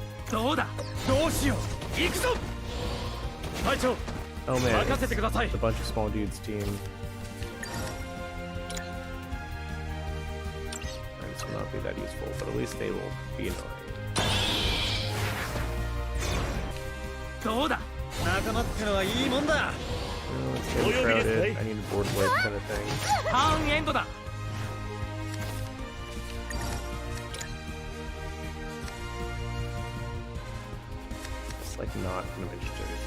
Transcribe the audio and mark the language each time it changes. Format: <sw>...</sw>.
<ja>どうだ。どうしよう。行くぞ。隊長。</ja> <en>Oh man,</en> <ja>任せてください</ja> <en>it's。a bunch of small dudes team. This will not be that useful, but at least they will be annoying.</en> <ja>どうだ。仲間ってのはいいもんだ。</ja> <en>It's getting crowded. I need a board wipe kind of thing.</en> <ja>ターンエンドだ。</ja> <en>It's like not kind of interested.</en>